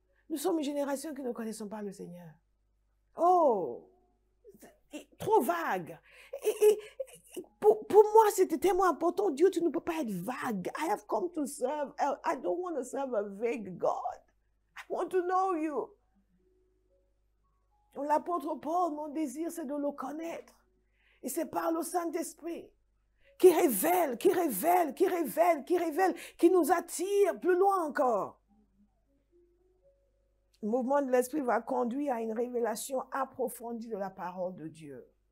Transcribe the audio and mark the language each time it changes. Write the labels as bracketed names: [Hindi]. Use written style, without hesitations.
[French] Nous sommes une génération qui ne connaissons pas le Seigneur. Oh! Trop vague. Pour moi, c'était tellement important. Dieu, tu ne peux pas être vague. [English] I have come to serve. I don't want to serve a vague God. I want to know you. [French] L'apôtre Paul, mon désir, c'est de le connaître. Et c'est par le Saint-Esprit qui révèle, qui nous attire plus loin encore. Le mouvement de l'Esprit va conduire à une révélation approfondie de la parole de Dieu.